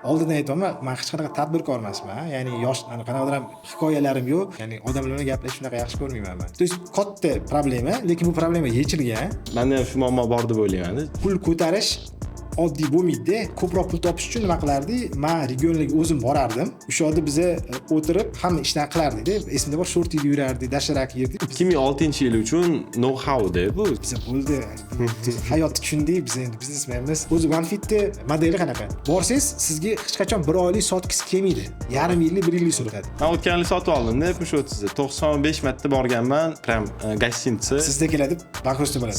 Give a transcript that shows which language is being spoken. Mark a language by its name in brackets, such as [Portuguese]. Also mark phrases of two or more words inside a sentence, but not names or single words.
[Uzbek] oldindan aytaman, men hech qanaqa tadbirkor emasman. Ya'ni yosh qanaqadir ham hikoyalarim yo'q. Ya'ni odamlar bilan gaplashishni shunaqa yaxshi ko'rmayman men. [Russian] То есть [Uzbek] katta problema, lekin bu problema yechilgan. Menda ham shu muammo bor deb o'ylayman. Pul ko'tarish oddiy bo'lmaydi-da. Ko'proq pul topish uchun nima qilardik? Men regionlarga o'zim borardim. O'sha yerda biz o'tirib hamma ishni qilardik-da. Esimda bor, shortida yurardik, dasharak yerdik. 2006-yil uchun know-how-da bu. Biz bo'ldi. Hayotni tushundik, biz endi biznesmenmiz. O'zi OneFit'ni modeli qanaqa? Borsangiz, sizga hech qachon 1 oylik sotkisi kelmaydi. Yarim yillik, 1 yillik sotadi. Men o'tgan yil sotib oldim-da, shu 95 marta borganman, prям gostinitsa. Sizda keladi, bankrotda bo'ladi.